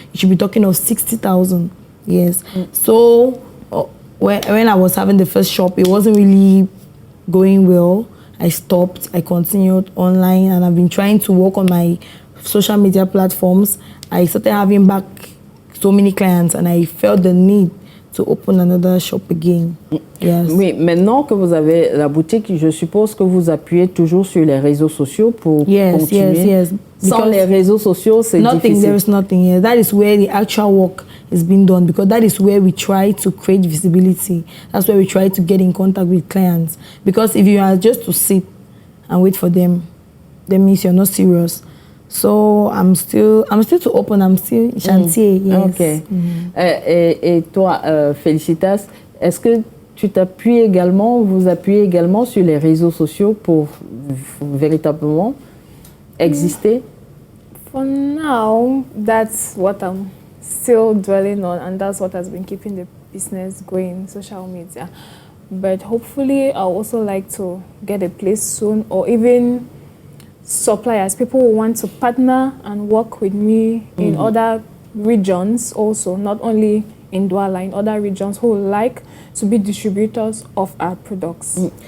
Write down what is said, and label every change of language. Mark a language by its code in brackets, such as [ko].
[en] You should be talking of 60,000. Yes. So when I was having the first shop, it wasn't really going well. I stopped. I continued online, and I've been trying to work on my social media platforms. I started having back so many clients, and I felt the need to open another shop again. Yes. [fr] Oui, maintenant que vous avez la boutique, je suppose que vous appuyez toujours sur les réseaux sociaux pour continuer. [en] Yes. [fr] Sans les réseaux sociaux, c'est difficile. [en] There is nothing here. That is where the actual work is being done, because that is where we try to create visibility. That's where we try to get in contact with clients. Because if you are just to sit and wait for them, that means you're not serious. So I'm still to open. I'm still chantier. Yes. Ok. [fr] Et toi, Félicitas, est-ce que tu t'appuies également, vous appuyez également sur les réseaux sociaux pour véritablement exister? [en] For now, that's what I'm still dwelling on, and that's what has been keeping the business going, social media. But hopefully, I also like to get a place soon, or even suppliers, people who want to partner and work with me in other regions also, not only in Douala, in other regions, who would like to be distributors of our products.